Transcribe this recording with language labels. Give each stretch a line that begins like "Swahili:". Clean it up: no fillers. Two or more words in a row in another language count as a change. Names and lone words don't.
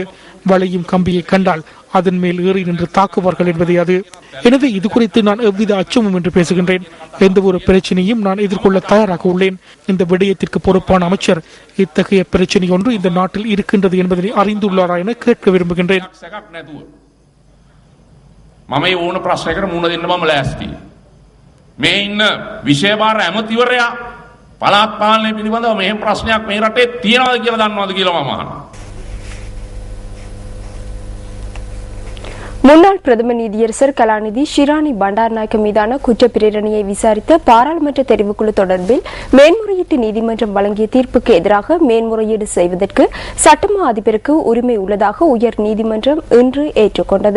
Tamil: வளையும் கம்பியை கண்டால் அதன் மேல் ஏறி நின்று தாக்குவார்கள் என்பதே அது. எனவே இது குறித்து நான் எவ்வித அச்சமும் என்று பேசுகின்றேன். எந்த ஒரு பிரச்சனையும் நான் எதிர்கொள்ள தயாராக உள்ளேன். இந்த விடயத்திற்கு பொறுப்பான அமைச்சர் இத்தகைய பிரச்சனை ஒன்று இந்த நாட்டில் இருக்கின்றது என்பதனை அறிந்துள்ளாரா என கேட்க விரும்புகின்றேன்.
Sinhala: පළාත් පාලනය පිළිබඳව මෙහෙම ප්‍රශ්නයක් මේ රටේ තියෙනවද කියලා දන්නවද කියලා මම අහනවා.
Tamil: முன்னாள் பிரதம நீதியரசர் கலாநிதி ஷிராணி பண்டாரநாயக்க மீதான குற்றப்பிரேரணையை விசாரித்த பாராளுமன்ற தெரிவுக்குழு தொடர்பில் மேன்முறையீட்டு நீதிமன்றம் வழங்கிய தீர்ப்புக்கு எதிராக மேன்முறையீடு செய்வதற்கு சட்டமா அதிபருக்கு உரிமை உள்ளதாக உயர் நீதிமன்றம் இன்று ஏற்றுக்கொண்டது.